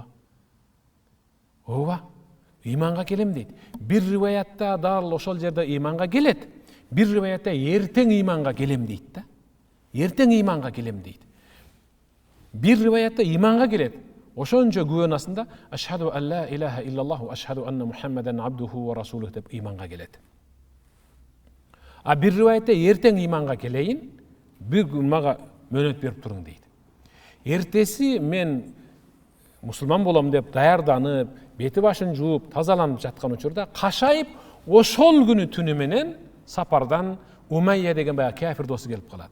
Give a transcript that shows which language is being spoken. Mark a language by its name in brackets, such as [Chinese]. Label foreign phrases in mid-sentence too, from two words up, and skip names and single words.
[Kyrgyz] Ооба, ыйманга келем дейт. Бир риваятта дал ошол жерде ыйманга келет. Бир риваятта эртең ыйманга келем дейт да. Эртең ыйманга келем дейт. Бир риваятта ыйманга келет. Ошончо күбөнүн астында [Arabic] أشهد أن لا إله إلا الله أشهد أن محمدا عبده ورسوله [Kyrgyz] деп ыйманга келет. А бир риваятта эртең иманга келейин, бир күн мага мөөнөт берип туруң дейт. Эртеси мен мусулман болом деп даярданып, бети башын жууп, тазаланып жаткан учурда кашайып ошол күнү түнү менен сапардан Умайя деген баягы кафир досу келип калат.